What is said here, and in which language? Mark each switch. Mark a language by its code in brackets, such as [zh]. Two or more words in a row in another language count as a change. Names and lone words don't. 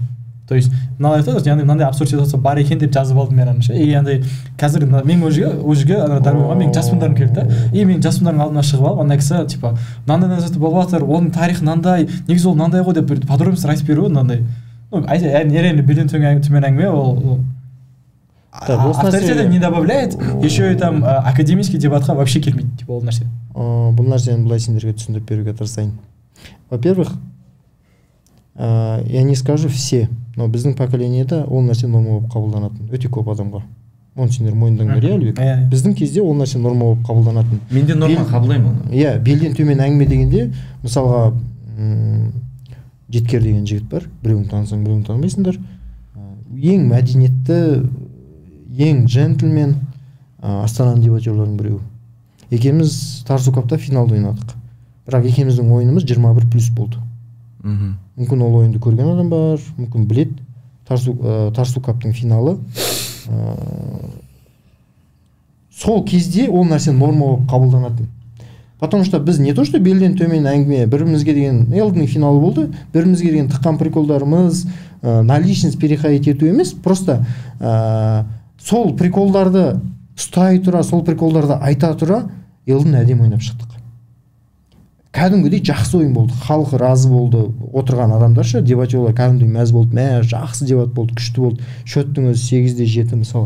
[ru] То есть [kk] мынандай айтады, яғни мынандай абсурд ситуация бар екен деп жазып алдым мен ана. И андай қазір мен ол жерге ана даруға менің жас мыңдарым келді да. И мен жас мыңдардың алдына шығып алып, ана кісі типа мынандай нәрсе болып жатыр, оның тарихы мынандай, негізі ол мынандай ғой деп подробностьтар айтып беру мынандай. [ru] Ну, реально [kk] белден төмен әңгіме, ол [ru] авторитета не добавляет, еще и там академический [kk] дебатқа вообще келмейді, типа ол нәрсе. Бұл нәрсені былай сендерге түсіндіріп беруге тырысайын. [ru] Во-первых, я не скажу все, но [kk] біздің поколениеда ол нәрсе норма болып қабылданатын өте көп адамға. Оны сендер мойындаңдар, иә Әлібек? Біздің кезде ол нәрсе норма болып қабылданатын. Мен де норма қабылдаймын оны. Иә, белден төмен әңгіме дегенде, мысалға Жеткер деген жігіт бар, біреуін танысаң, біреуін танымайсыңдар. Ең мәдениетті, ең джентльмен Астананың дебатерлерінің біреуі. Екеуміз Тарсукапта финалда ойнадық. Бірақ екеуміздің ойынымыз 21+ болды. Мүмкін ол ойынды көрген адам бар, мүмкін білет. Тарсукаптың финалы. Сол кезде ол нәрсе норма болып қабылданатын. [ru] Потому что [kk] біз [ru] не то что [kk] белден төмен әңгіме, бірімізге деген элдің финалы болды, бірімізге деген тыққан приколдарымыз, [ru] на личность переходить [kk] ету емес, просто сол приколдарды ұстай тұра, сол приколдарды айта тұра, элдің әдем ойнап шықтық. Кәдімгідей жақсы ойын болды, халқы разы болды, отырған адамдарша, дебатерлар кәдімгідей мәз болды, жақсы дебат болды, күшті болды, шөттің өзі 8-7 мысалы.